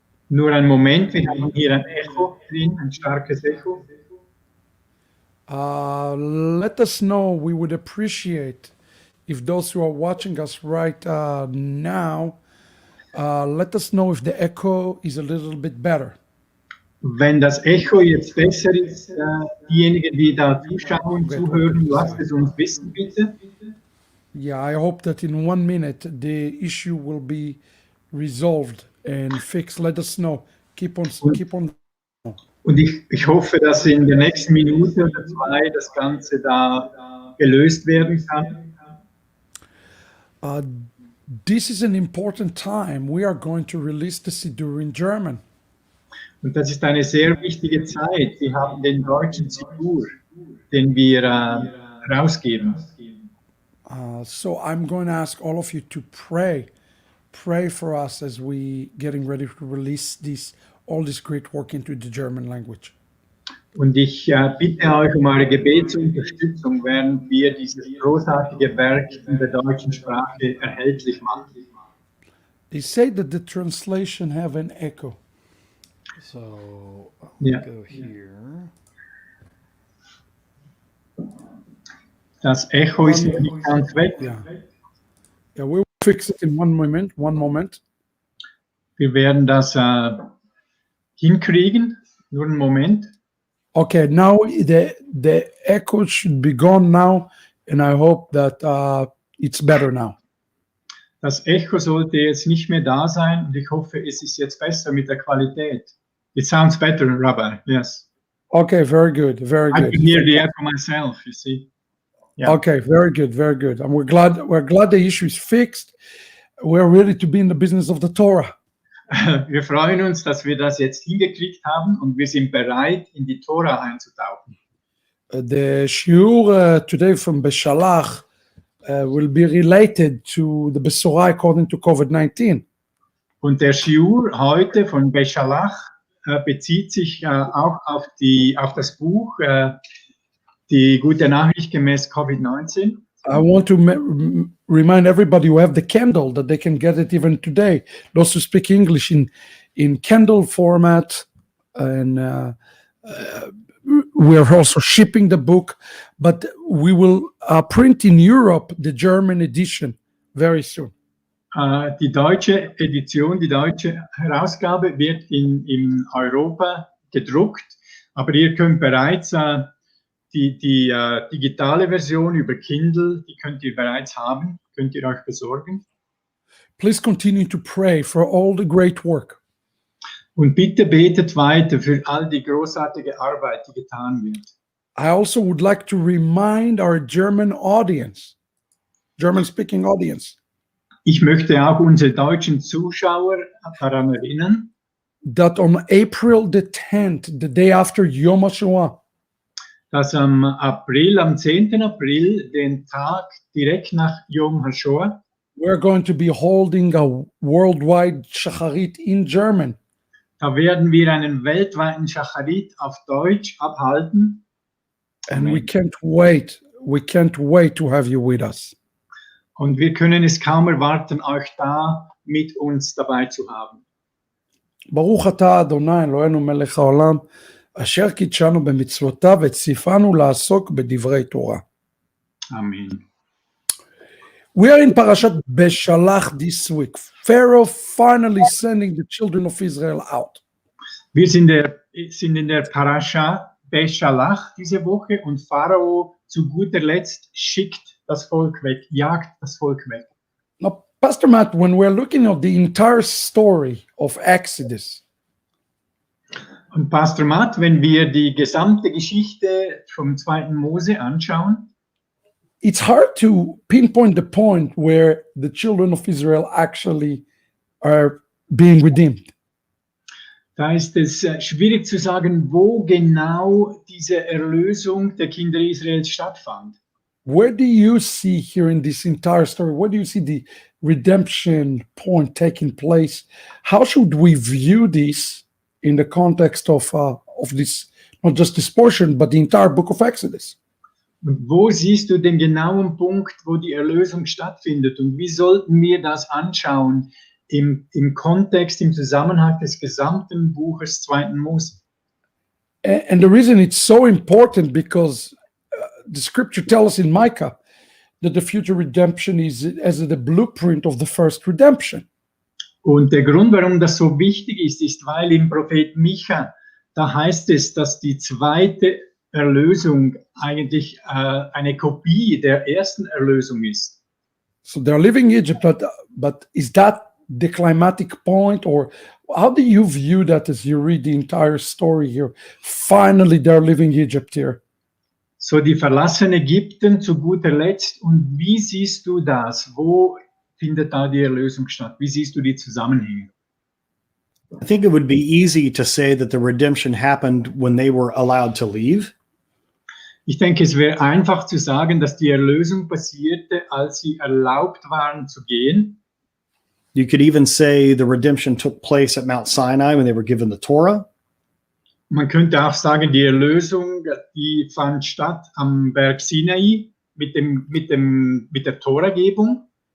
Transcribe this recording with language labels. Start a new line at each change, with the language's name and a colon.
German: Nur einen Moment, wir haben hier ein Echo drin, ein starkes Echo.
English: Let us know. We would appreciate if those who are watching us right now, let us know if the echo is a little bit better.
German: Wenn das Echo jetzt besser ist, diejenigen, die da zuschauen, zuhören, lasst es uns wissen, bitte.
English: Yeah, I hope that in 1 minute the issue will be resolved and fixed. Let us know. Keep on.
German: Und ich hoffe, dass in der nächsten Minute oder zwei das Ganze da gelöst werden kann.
English: This is an important time. We are going to release the Siddur in German.
German: Und das ist eine sehr wichtige Zeit. Wir haben den deutschen Siddur, den wir rausgeben.
English: So I'm going to ask all of you to pray for us as we getting ready to release all this great work into the German language.
German: Und ich bitte euch um eure Gebetsunterstützung, während wir dieses großartige Werk in der deutschen Sprache erhältlich machen.
English: They say that the translation have an echo. So I'll go here.
German: Das Echo ist noch nicht ganz weg.
English: Yeah, we will fix it in one moment.
German: Wir werden das hinkriegen. Nur einen Moment.
English: Okay, now the echo should be gone now, and I hope that it's better now.
German: Das Echo sollte jetzt nicht mehr da sein und ich hoffe, es ist jetzt besser mit der Qualität.
English: It sounds better, Rabbi. Yes. Okay, very good. I can hear the echo myself, you see. Yeah. Okay, very good. And we're glad the issue is fixed. We're ready to be in the business of the Torah.
German: Wir freuen uns, dass wir das jetzt hingekriegt haben und wir sind bereit, in die Tora einzutauchen.
English: The shiur today from Beshalach will be related to the Besorah according to COVID-19.
German: Und der Shiur heute von Beshalach bezieht sich auch auf das Buch Die gute Nachricht gemäß Covid-19.
English: I want to remind everybody who have the Kindle that they can get it even today. Those who speak English in Kindle format, and we are also shipping the book, but we will print in Europe the German edition very soon.
German: Die deutsche Edition, die deutsche Herausgabe wird in Europa gedruckt Aber ihr könnt bereits die digitale Version über Kindle, die könnt ihr bereits haben, könnt ihr euch besorgen.
English: Please continue to pray for all the great work.
German: Und bitte betet weiter für all die großartige Arbeit, die getan wird.
English: I also would like to remind our German audience, German-speaking audience,
German: Ich möchte auch unsere deutschen Zuschauer daran erinnern,
English: that on April the 10th, the day after Yom HaShoah,
German: dass am 10. April, den Tag direkt nach Yom HaShoah,
English: we're going to be holding a worldwide Shacharit in German.
German: da werden wir einen weltweiten Schacharit auf Deutsch abhalten.
English: And Amen. we can't wait to have you with us.
German: Und wir können es kaum erwarten, euch da mit uns dabei zu haben.
Hebrew: ברוך אתה אדוני אלוהינו מלך העולם אשר קידשנו במצוותיו וציוונו לעסוק בדברי תורה. Amen.
English: We are in Parashat Beshalach this week. Pharaoh finally sending the children of Israel out.
German: Wir sind in der Parascha Beshalach diese Woche und Pharao zu guter Letzt schickt das Volk weg, jagt das Volk weg.
English: Now, Pastor Matt, when we're looking at the entire story of Exodus,
German: Und Pastor Matt, wenn wir die gesamte Geschichte vom 2. Mose anschauen,
English: it's hard to pinpoint the point where the children of Israel actually are being redeemed.
German: da ist es schwierig zu sagen, wo genau diese Erlösung der Kinder Israels stattfand.
English: Where do you see here in this entire story, where do you see the redemption point taking place? How should we view this in the context of this, not just this portion, but the entire book of Exodus?
German: Und wo siehst du den genauen Punkt, wo die Erlösung stattfindet? Und wie sollten wir das anschauen im Kontext, im Zusammenhang des gesamten Buches 2. Mose?
English: And the reason it's so important because the scripture tells us in Micah that the future redemption is as the blueprint of the first redemption.
German: Und der Grund, warum das so wichtig ist, weil im Prophet Micha, da heißt es, dass die zweite Erlösung eigentlich eine Kopie der ersten Erlösung ist.
English: So they're leaving Egypt, but is that the climatic point, or how do you view that as you read the entire story here? Finally, they're leaving Egypt here.
German: So, die verlassen Ägypten zu guter Letzt. Und wie siehst du das? Wo findet da die Erlösung statt? Wie siehst du die Zusammenhänge?
English: I think it would be easy to say that the redemption happened when they were allowed to leave.
German: Ich denke, es wäre einfach zu sagen, dass die Erlösung passierte, als sie erlaubt waren zu gehen.
English: You could even say the redemption took place at Mount Sinai when they were given the Torah.
German: Man könnte auch sagen, die Erlösung, die fand statt am Berg Sinai mit der Toragebung.